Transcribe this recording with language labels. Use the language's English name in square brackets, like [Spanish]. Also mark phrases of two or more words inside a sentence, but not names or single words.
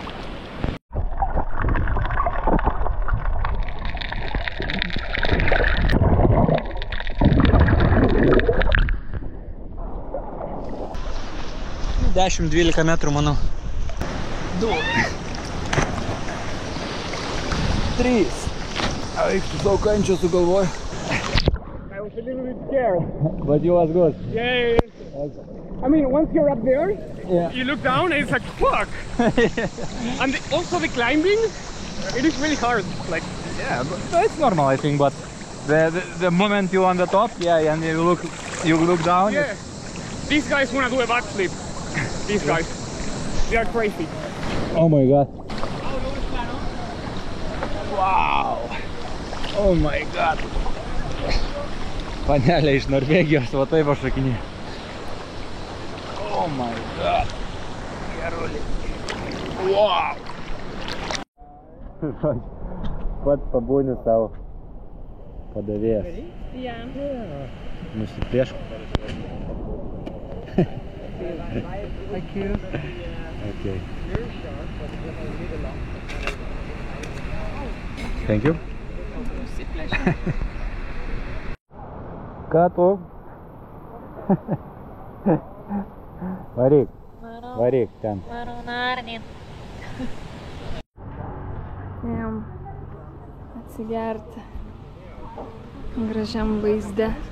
[Lithuanian] Dešimt 12 metrų, manau. 2 3. Eik, tu daug kančio sugalvoju. [English] was a little bit scared. But you was good. Yeah. I mean, once you're up there, Yeah. you look down and it's like, fuck! And also the climbing, it is really hard. Like, Yeah, but it's normal, I think. But the moment you're on the top, yeah, and you look down. yeah. These guys want to do a backflip. These guys. They are crazy. Oh my god. Wow. Oh my god. [Lithuanian] Panelė iš Norvegijos, va taip aš šokinė. [English] Oh my god. [Lithuanian] Gerulį. [English] Wow. [Lithuanian] Pats pabūni savo padavėjas. [English] Yeah. [Lithuanian] Nusipiešk. [English] Thank you. Okay. Thank you. [Lithuanian] Ką tu? Varyk. Varyk ten. Ėjom atsigerti gražiam vaizde.